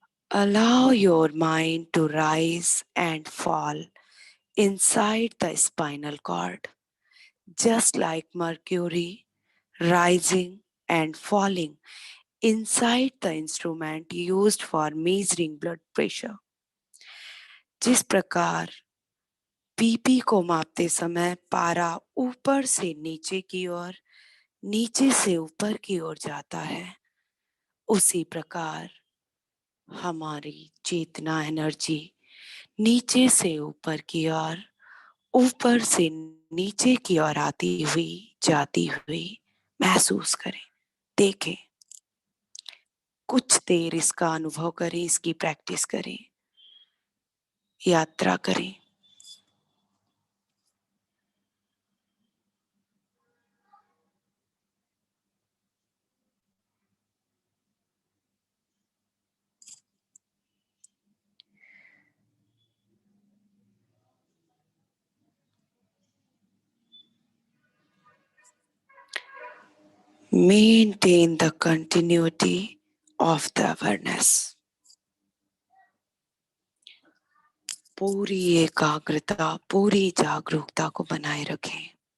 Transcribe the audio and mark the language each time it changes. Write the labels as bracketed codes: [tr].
[en] Allow your mind to rise and fall inside the spinal cord, just like Mercury rising and falling inside the instrument used for measuring blood pressure. [hi] जिस प्रकार BP को मापते समय पारा ऊपर से नीचे की ओर, नीचे से ऊपर की ओर जाता है, उसी प्रकार हमारी चेतना एनर्जी नीचे से ऊपर की ओर, ऊपर से नीचे की ओर आती हुई जाती हुई महसूस करें, देखें। कुछ देर इसका अनुभव करें, इसकी प्रैक्टिस करें, यात्रा करें। [en] Maintain the continuity of the awareness. [hi] पूरी एकाग्रता, पूरी जागरूकता को बनाए रखें।